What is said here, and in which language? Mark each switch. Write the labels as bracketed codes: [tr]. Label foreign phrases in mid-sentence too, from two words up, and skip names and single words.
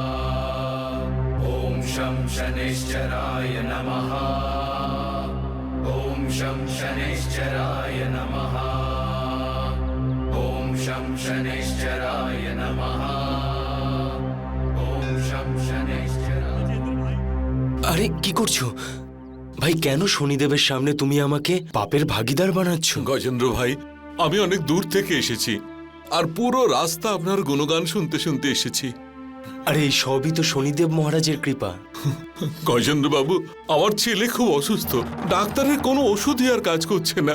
[sa] ॐ शं शनैश्चराय नमः। ॐ शं शनैश्चराय नमः। ॐ शं शनैश्चराय नमः। ॐ शं शनैश्चराय। [bn] আরে কি করছো ভাই? কেন শনিদেবের সামনে তুমি আমাকে পাপের ভাগীদার বানাচ্ছ? গজেন্দ্র ভাই, আমি অনেক দূর থেকে এসেছি আর পুরো রাস্তা আপনার গুণগান শুনতে শুনতে এসেছি। আরে এই সবই তো শনিদেব মহারাজের কৃপা। গজেন্দ্র বাবু, আমার ছেলে খুব অসুস্থ, ডাক্তারের কোনো ওষুধই আর কাজ করছে না।